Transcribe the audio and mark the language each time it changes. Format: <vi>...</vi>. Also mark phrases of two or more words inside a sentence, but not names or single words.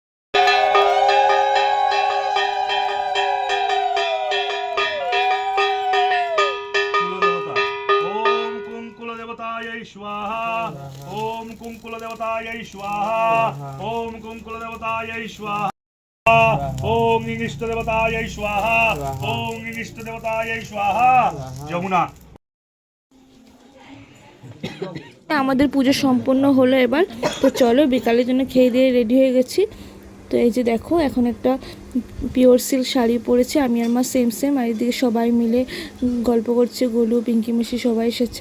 <sa>ओम कुंकुल देवताय स्वाहा ओम कुंकुल देवताय स्वाहा ओम कुंकुल देवताय स्वाहा ओम इष्ट देवताय स्वाहा ओम इष्ट देवताय स्वाहा।</sa> <bn>যমুনা আমাদের পুজো সম্পন্ন হলো এবার। তো চলো বিকালের জন্য খেয়ে দিয়ে রেডি হয়ে গেছি। তো এই যে দেখো এখন একটা</bn> <en>pure silk</en> <bn>শাড়ি পরেছি আমি আর মা,</bn> <en>same same.</en> <bn>আর এদিকে সবাই মিলে গল্প করছে, গোলু পিঙ্কি মিশি সবাই এসেছে।</bn>